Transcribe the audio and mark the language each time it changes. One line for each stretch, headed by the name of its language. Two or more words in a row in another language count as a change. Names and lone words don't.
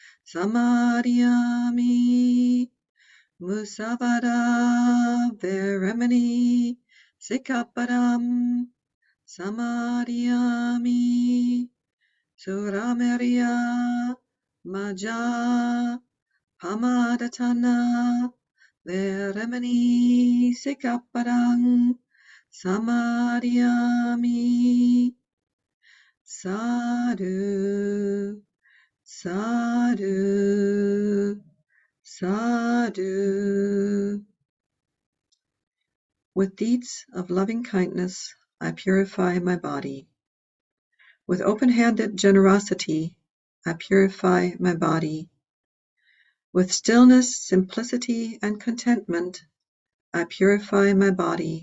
Pali: Samadhiyami Musavada Veramani Sikapparam Samadhiyami Suramerya Maja Pamadatana Veramani Sikapparam Samadhiyami. Sadhu, sadhu, sadhu.
English: With deeds of loving kindness, I purify my body. With open-handed generosity, I purify my body. With stillness, simplicity, and contentment, I purify my body.